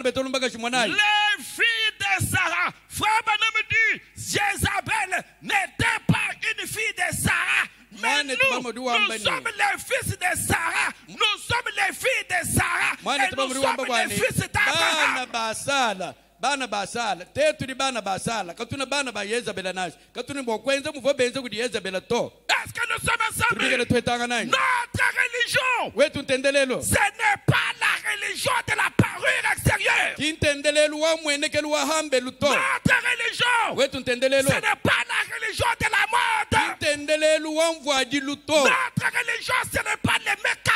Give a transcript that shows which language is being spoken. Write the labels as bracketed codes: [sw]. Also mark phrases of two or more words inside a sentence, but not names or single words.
[fr] Les filles de Sarah, frère Branham dit, Jézabel n'était pas une fille de Sarah. Mais nous sommes les fils de Sarah. Nous sommes les filles de Sarah. Et nous sommes les fils d'Abraham. [lua] Bana basala tetuli bana basala katuna bana ba Yezabel nash katuna bokwenza muvobenze kuti Yezabel to. [fr] Est-ce que nous sommes ensemble? Notre religion, ce n'est pas la religion de la parure extérieure. Notre religion, ce n'est pas la religion de la mode. Notre religion, ce n'est pas le make-up.